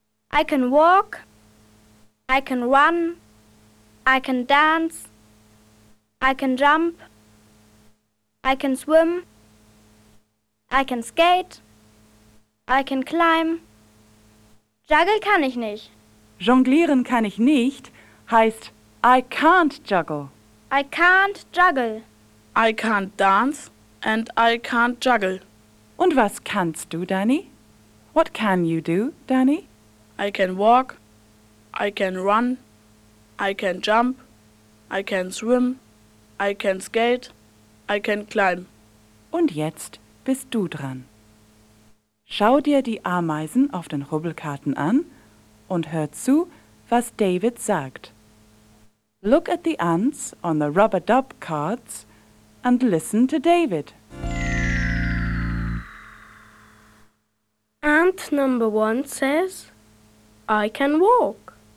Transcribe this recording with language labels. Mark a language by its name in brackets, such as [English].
[English] I can walk. I can run. I can dance. I can jump. I can swim. I can skate. I can climb. [German] Juggle kann ich nicht. Jonglieren kann ich nicht heißt [English] I can't juggle. I can't juggle. I can't dance and I can't juggle. [German] Und was kannst du, Danny? [English] What can you do, Danny? I can walk, I can run, I can jump, I can swim, I can skate, I can climb. [German] Und jetzt bist du dran. Schau dir die Ameisen auf den Rubbelkarten an und hör zu, was David sagt. [English] Look at the ants on the rubber dub cards and listen to David. Ant number one says, I can walk.